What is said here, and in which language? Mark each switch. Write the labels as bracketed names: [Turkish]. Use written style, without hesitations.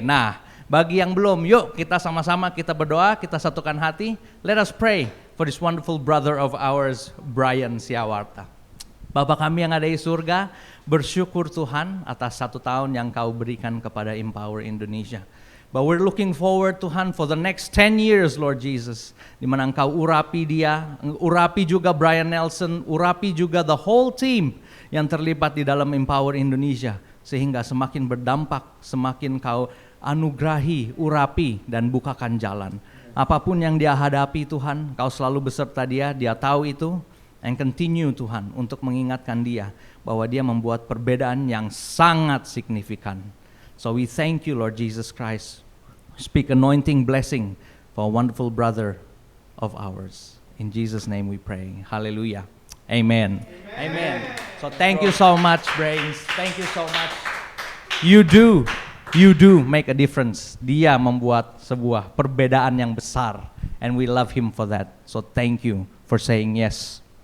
[Indonesian] Nah, bagi yang belum, yuk kita sama-sama kita berdoa, kita satukan hati. [English] Let us pray for this wonderful brother of ours, Brian Siawarta. [Indonesian] Bapa kami yang ada di surga, bersyukur Tuhan atas 1 tahun yang Kau berikan kepada Empower Indonesia. [English] But we're looking forward Tuhan for the next 10 years, Lord Jesus. [Indonesian] Di mana Engkau urapi dia, urapi juga Brian Nelson, urapi juga [English] the whole team [Indonesian] yang terlibat di dalam Empower Indonesia. Sehingga semakin berdampak, semakin Kau anugerahi, urapi, dan bukakan jalan. Apapun yang dia hadapi Tuhan, Kau selalu beserta dia tahu itu. [English] And continue [Indonesian] Tuhan untuk mengingatkan dia bahwa dia membuat perbedaan yang sangat signifikan. [English] So we thank you Lord Jesus Christ. Speak anointing blessing for a wonderful brother of ours. In Jesus' name we pray. Hallelujah. Amen. Amen. So thank you so much, Brains. Thank you so much. You do make a difference. [Indonesian] Dia membuat sebuah perbedaan yang besar. [English] And we love him for that. So thank you for saying yes.